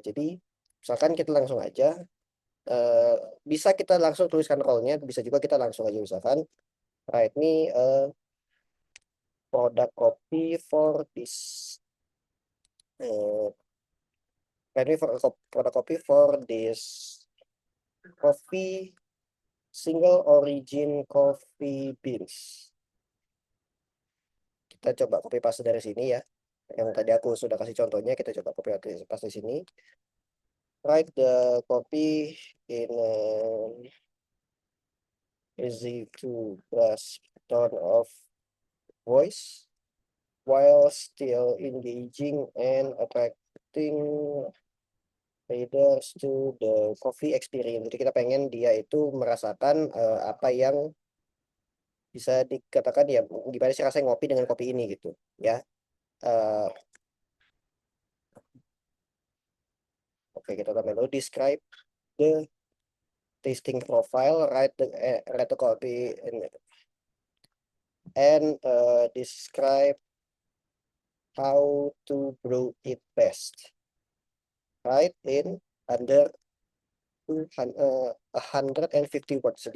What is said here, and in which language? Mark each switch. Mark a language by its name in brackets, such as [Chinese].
[Indonesian] Jadi misalkan kita langsung aja, eee, bisa kita langsung tuliskan role-nya, bisa juga kita langsung aja misalkan [English] write me a product copy for this, eee, write me for a product copy for this coffee single origin coffee beans. [Indonesian] Kita coba copy paste dari sini ya, yang tadi aku sudah kasih contohnya, kita coba copy paste di sini. [English] Write the copy in an easy to grasp tone of voice while still engaging and attracting readers to the coffee experience. [Indonesian] Jadi kita pengen dia itu merasakan, apa yang bisa dikatakan ya, gimana sih rasanya ngopi dengan kopi ini gitu, ya. [English] Eee, [Indonesian] oke kita tambah dulu [English] describe the tasting profile, write the copy and describe how to brew it best, right, in under 150 words.